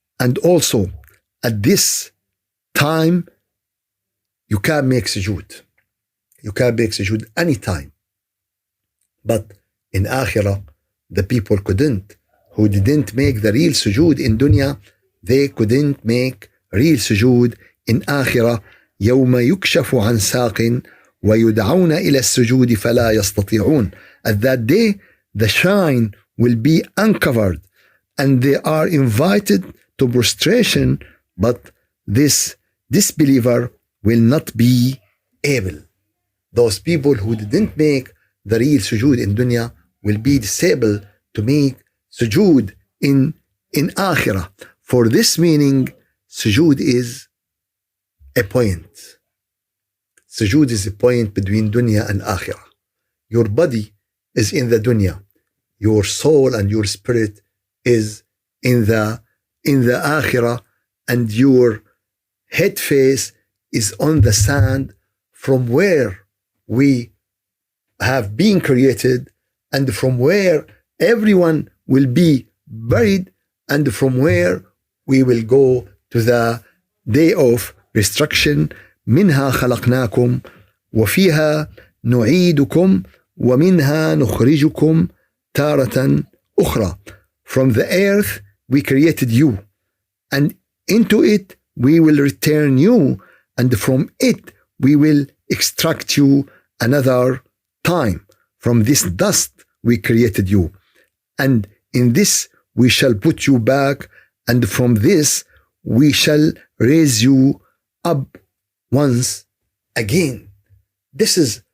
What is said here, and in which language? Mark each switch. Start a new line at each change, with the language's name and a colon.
English: And also at this time you can make sujood. You can make sujood anytime. But in Akhirah, the people couldn't. Who didn't make the real sujood in dunya, they couldn't make real sujood in Akhirah.
Arabic: يوم يكشف عن ساق ويدعون إلى السجود فلا يستطيعون.
English: At that day, the shrine will be uncovered and they are invited to prostration, but this disbeliever will not be able. Those people who didn't make the real sujood in dunya will be disabled to make sujood in Akhirah. For this meaning, sujood is a point. Sujood is a point between dunya and Akhirah. Your body is in the dunya. Your soul and your spirit is in the Akhirah, and your head face is on the sand from where we have been created, and from where everyone will be buried, and from where we will go to the day of destruction.
Arabic: منها خلقناكم وفيها نعيدكم ومنها نخرجكم تارة أخرى.
English: From the earth we created you, and into it we will return you, and from it we will extract you another time. From this dust we created you, and in this we shall put you back, and from this we shall raise you up once again. This is